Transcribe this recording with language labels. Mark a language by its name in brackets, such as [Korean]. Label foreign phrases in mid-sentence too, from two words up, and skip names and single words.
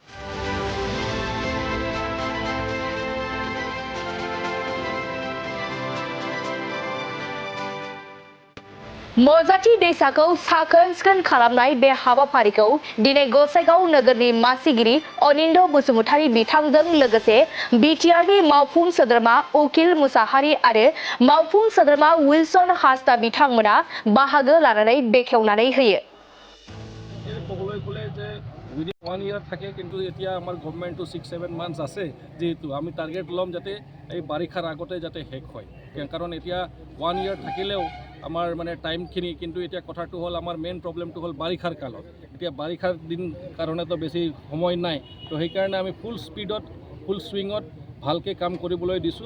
[Bodo] मजाथि दैसाखौ साखोन सिखोन खालामनाय बे हाबाफारिखौ दिनै गसाइगाव नोगोरनि मासिगिरि अनिन्द बसुमतारी बिथांजों लोगोसे बिटिआरनि मावफुं सोद्रोमा उकिल मुसाहारि आरो मावफुं सोद्रोमा उइलसन हासदा बिथांमोना बाहागो लानानै बेखेवनानै होयो। [English] within 1 year [Assamese] থাকে, কিন্তু এতিয়া আমার গভর্নমেন্টও 6-7 মান্থস আছে, যেহেতু আমি টার্গেট লম যাতে এই বাৰিষাৰ আগতে যাতে শেষ হয়। কারণ এতিয়া 1 ইয়ার থাকিলেও আমার মানে টাইমখিনি, কিন্তু এতিয়া কথাটো হল আমার [English] main problem [Assamese] হল বাৰিষাৰ কালত। এতিয়া বাৰিষাৰ দিন কাৰণে তো বেছি সময় নাই, তো সেইকাৰণে আমি [English] full speed full swing [Assamese] ভালকে কাম কৰিবলৈ দিছোঁ।